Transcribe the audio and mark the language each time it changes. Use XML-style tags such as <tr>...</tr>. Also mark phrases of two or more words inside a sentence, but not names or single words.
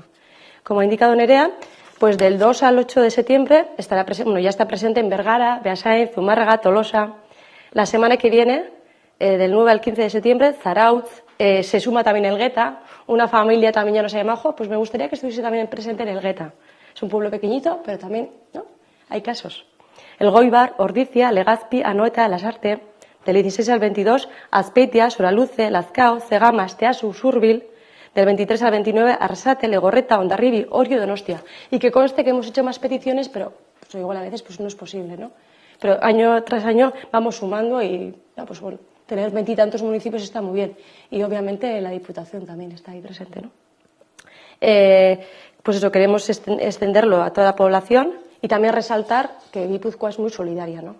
<es>Como ha indicado Nerea, pues del 2 al 8 de septiembre ya está presente en Vergara, Beasain, Zumárraga, Tolosa. La semana que viene, del 9 al 15 de septiembre, Zarautz, se suma también Elgueta, una familia también ya no se llama Majo, pues me gustaría que estuviese también presente en Elgueta. Es un pueblo pequeñito, pero también, ¿no?, hay casos. El Goibar, Ordizia, Legazpi, Anoeta, Lasarte, del 16 al 22, Azpeitia, Soraluce, Lazkao, Cegama, Asteasu, Surbil, del 23 al 29, Arrasate, Legorreta, Hondarribi, Orio, Donostia. Y que conste que hemos hecho más peticiones, pero pues, igual a veces pues, no es posible, ¿no? Pero año tras año vamos sumando y, pues bueno, tener 20 y tantos municipios está muy bien. Y obviamente la Diputación también está ahí presente, ¿no? Pues eso, queremos extenderlo a toda la población y también resaltar que Guipúzcoa es muy solidaria, ¿no?</es>